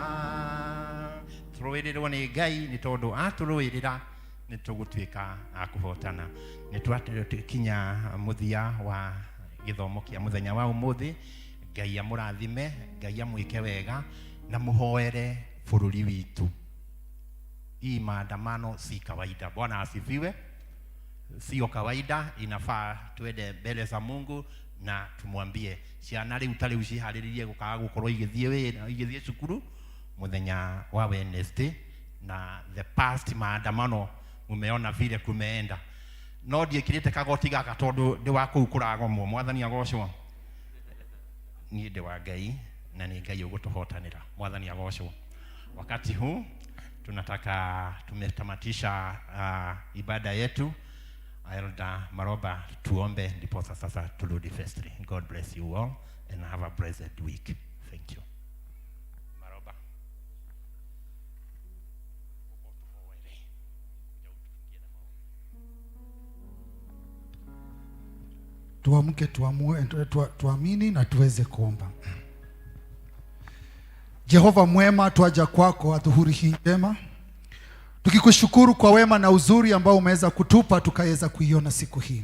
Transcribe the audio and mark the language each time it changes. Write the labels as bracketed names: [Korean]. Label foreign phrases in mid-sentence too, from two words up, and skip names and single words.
[Kikuyu] Tũrũĩrĩrwo nĩ Ngai nĩ tondũ atũrũĩrĩra nĩ tũgũtuĩka a kũhotana. Nĩ twatũkinya mũthia wa gĩthomo kĩa mũthenya wa ũmũthĩ. Ngai amũrathime, Ngai amwĩke wega na mũhoere bũrũri witũ. [Swahili] Hii maandamano si kawaida. Bwana asifiwe. Sio kawaida, inafaa tuende mbele za Mungu na tumwambie [Kikuyu] ciana rĩu ta rĩu ciharĩrĩrie gũkaga gũkorwo igĩthiĩ wĩra igĩthiĩ cukuru mũthenya wa Wednesday, [Swahili] na [English] the past [Swahili] maandamano mumeona vile kumeenda. [Kikuyu] No ndiĩkĩrĩte kagoti gaka tondũ ndĩ wa kũu kũragomwo. Mwathani agocwo. Niĩ ndĩ wa Ngai na nĩ Ngai ũgũtũhotanĩra. Mwathani agocwo. [Swahili] Wakati huu tunataka tumetamatisha ibada yetu. Elder Maroba tuombe ndipo sasa turudi festri. [English] God bless you all and have a blessed week. Thank you. Maroba. [Swahili] Tuamke, tuamini na tuweze kuomba. Jehova mwema, twaja kwako adhuhuri hii njema, tukikushukuru kwa wema na uzuri ambao umeweza kutupa tukaweza kuiona siku hii.